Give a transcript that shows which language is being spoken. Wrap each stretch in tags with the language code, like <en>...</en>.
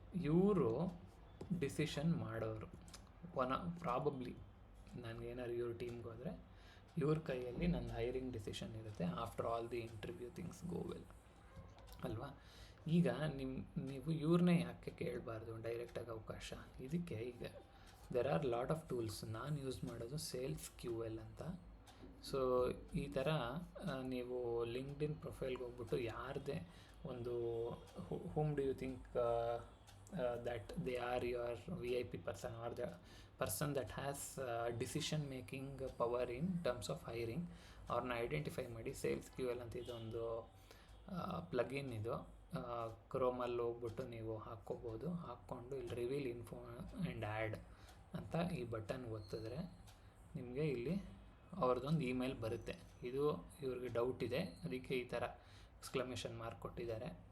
<kn>ಇವರು ಡಿಸಿಷನ್ ಮಾಡೋರು. ಪ್ರಾಬಬ್ಲಿ ನನಗೇನಾದ್ರು ಇವ್ರ ಟೀಮ್ಗೆ ಹೋದರೆ ಇವ್ರ ಕೈಯಲ್ಲಿ ನನ್ನ ಹೈರಿಂಗ್ ಡಿಸಿಷನ್ ಇರುತ್ತೆ.</kn> <en>after all the interview things go well</en> <kn>ಅಲ್ವಾ. ಈಗ ನೀವು ಇವ್ರನ್ನೇ ಯಾಕೆ ಕೇಳಬಾರ್ದು ಡೈರೆಕ್ಟಾಗಿ ಅವಕಾಶ? ಇದಕ್ಕೆ ಈಗ</kn> <en>There are lot of tools.</en> <kn>ನಾನು ಯೂಸ್ ಮಾಡೋದು ಸೇಲ್ಸ್ QL ಅಂತ. ಸೊ ಈ ಥರ ನೀವು ಲಿಂಕ್ಡ್ಇನ್ ಪ್ರೊಫೈಲ್ಗೆ ಹೋಗ್ಬಿಟ್ಟು ಯಾರದೇ ಒಂದು</kn> <en>whom do you think that they are your VIP person or the person that has decision making power in terms of hiring,</en> <kn>ಅವ್ರನ್ನ ಐಡೆಂಟಿಫೈ ಮಾಡಿ. ಸೇಲ್ಸ್ ಕ್ಯೂ ಎಲ್ ಅಂತ ಇದೊಂದು ಪ್ಲಗಿನ್ ಇದು, ಕ್ರೋಮಲ್ಲಿ ಹೋಗ್ಬಿಟ್ಟು ನೀವು ಹಾಕ್ಕೋಬೋದು. ಹಾಕ್ಕೊಂಡು ಇಲ್ಲಿ ರಿವೀಲ್ ಇನ್ಫೋ ಆ್ಯಂಡ್ ಆ್ಯಡ್ ಅಂತ ಈ ಬಟನ್ ಒತ್ತಿದ್ರೆ ನಿಮಗೆ ಇಲ್ಲಿ ಅವ್ರದ್ದೊಂದು ಇಮೇಲ್ ಬರುತ್ತೆ. ಇದು ಇವ್ರಿಗೆ ಡೌಟ್ ಇದೆ, ಅದಕ್ಕೆ ಈ ಥರ ಎಕ್ಸ್ಕ್ಲಮೇಷನ್ ಮಾರ್ಕ್ ಕೊಟ್ಟಿದ್ದಾರೆ.</kn>